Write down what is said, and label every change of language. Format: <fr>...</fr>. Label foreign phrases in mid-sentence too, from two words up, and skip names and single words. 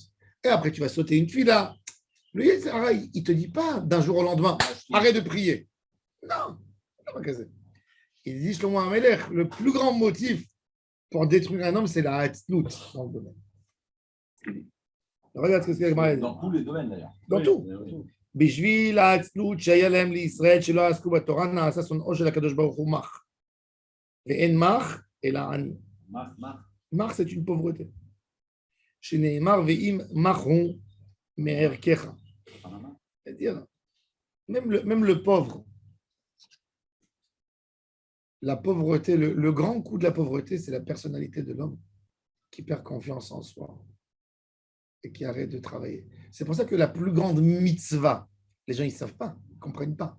<fr>Et après, tu vas sauter une tefila. Le Yetzirah, il ne te dit pas d'un jour au lendemain, arrête de prier. Non, il dit Shlomo HaMelech, le plus grand motif pour détruire un homme, c'est la hatznout dans le domaine. Regarde ce que c'est dans tous les domaines d'ailleurs. Dans tout.</fr> <he>בשביל העצלות שהיה להם לישראל שלא עסקו בתורה נעשה שונאו של הקדוש ברוך הוא מח. ואין מח אלא עני. מח</he> <fr>c'est une pauvreté.</fr> <he>שנאמר ואם מח הוא מערכך.</he> <fr>C'est-à-dire, même le pauvre, la pauvreté, le grand coup de la pauvreté, c'est la personnalité de l'homme qui perd confiance en soi et qui arrête de travailler. C'est pour ça que la plus grande mitzvah, les gens ils ne savent pas, ils ne comprennent pas.</fr>